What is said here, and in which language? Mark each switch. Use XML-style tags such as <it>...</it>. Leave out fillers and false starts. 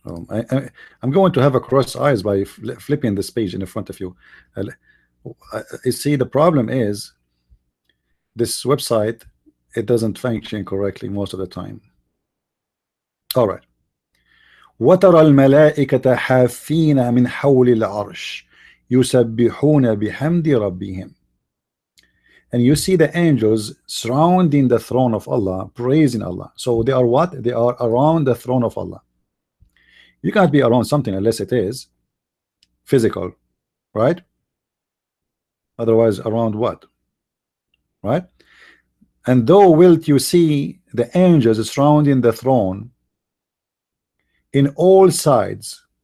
<en>I'm going to have a cross eyes by flipping this page in front of you. You see, the problem is this website, it doesn't function correctly most of the time. All right.</en> <ar>وترى الملائكة حافين من حول العرش يسبحون بحمد ربهم.</ar> <en>And you see the angels surrounding the throne of Allah, praising Allah. So they are what? They are around the throne of Allah. You can't be around something unless it is physical, right? Otherwise, around what? Right? And though wilt you see the angels surrounding the throne in all sides.</en>